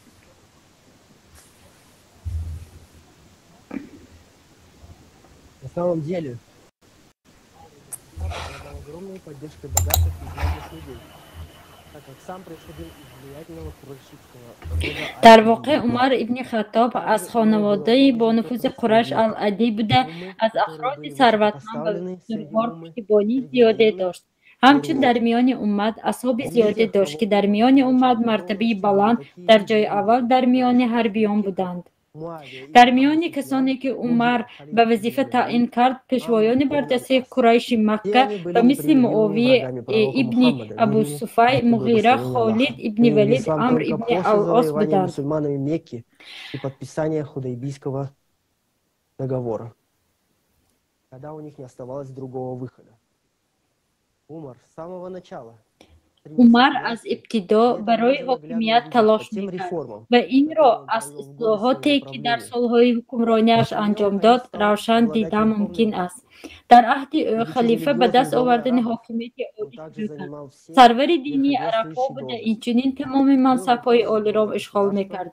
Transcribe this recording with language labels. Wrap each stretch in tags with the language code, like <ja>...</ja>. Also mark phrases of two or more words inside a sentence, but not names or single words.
<ru>На самом деле, огромной поддержкой богатых и знатных людей, так как сам происходил из влиятельного курайшитского рода.</ru> <tg>дар воқеъ Умар ибни Хаттоб аз хонаводаи бонуфузи Қурайш ал-Адӣ буда, аз афроди сарватманд ва бузургвор пуштибонӣ зиёде дошт. ҳамчун дар миёни уммат асҳоби зиёде дошт, ки дар миёни уммат мартабаи баланд дар ҷои аввал дар миёни ҳарбиён буданд. дар миёни касоне, ки Умар ба вазифа таъин кард, пешвоёни бардастаи Қурайши Макка ба мисли Муовия ибни Абу Суфай, Муғира, Холид ибни Валид, Амр ибни ал-Ос буданд.</tg> <ru>Мусульманами Мекки и подписание Худайбийского договора, когда у них не оставалось другого выхода. Умар с самого начала</ru> <fa>عمر از ابتدا برای حاکمیت تلاش میکرد و این را از اصلاحاتی که در سالهای حکمرانیش انجام داد روشن دیدن ممکن است. در عهد او خلیفه به دست آوردن حاکمیت عالی شروع کرد. سرور دینی عرب‌ها بوده، اینچنین تمام منصب‌های عالی را اشغال میکرد.</fa>